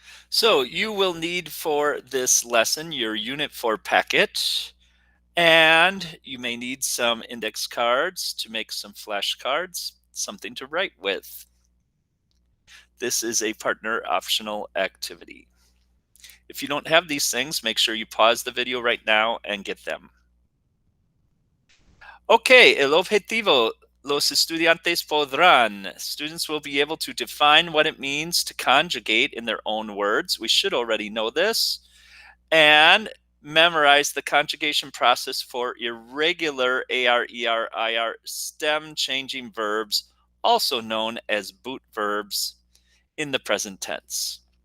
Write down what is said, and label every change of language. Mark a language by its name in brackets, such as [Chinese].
[English] So you will need for this lesson your unit 4 packet, and you may need some index cards to make some flashcards, something to write with. This is a partner optional activity. If you don't have these things, make sure you pause the video right now and get them. [Spanish] Okay, el objetivo. Los estudiantes podrán. [English] Students will be able to define what it means to conjugate in their own words. We should already know this. And memorize the conjugation process for irregular AR, ER, IR stem changing verbs, also known as boot verbs in the present tense.